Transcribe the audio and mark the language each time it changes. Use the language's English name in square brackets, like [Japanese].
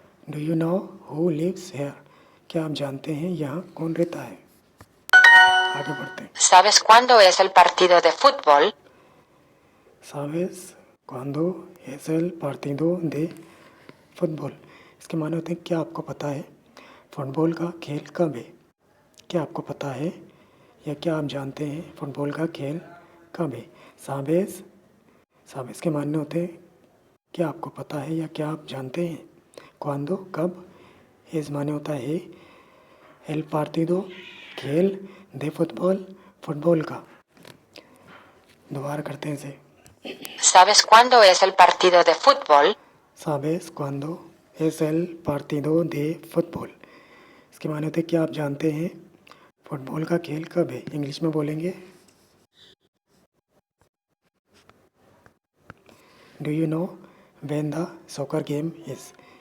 [English] Do you know who lives here. [Hindi] क्या आप जानते हैं यहाँ कौन रहता है। आगे बढ़ते हैं। [Spanish] ¿Sabes cuándo es el partido de fútbol? सावेस क्वांडो es el partido de फुटबॉल। [Hindi] इसके माने होते हैं क्या आपको पता है फुटबॉल का खेल कब है। क्या आपको पता है या क्या आप जानते हैं फुटबॉल का खेल कब है। सावेस सावेस के मानने होते हैं क्या आपको पता है या क्या आप जानते हैं। क्वांडो कब। एस माने होता है एल पार्टिदो खेल। दे फुटबॉल फुटबॉल का। दोबारा करते हैं इसे। [Spanish] ¿Sabes cuándo es el partido de fútbol? साबेस क्वांडो एस एल पार्टिदो दे फुटबॉल। [Hindi] इसके माने होते हैं क्या आप जानते हैं फुटबॉल का खेल कब है। इंग्लिश में बोलेंगे [English] Do you know when the soccer game is.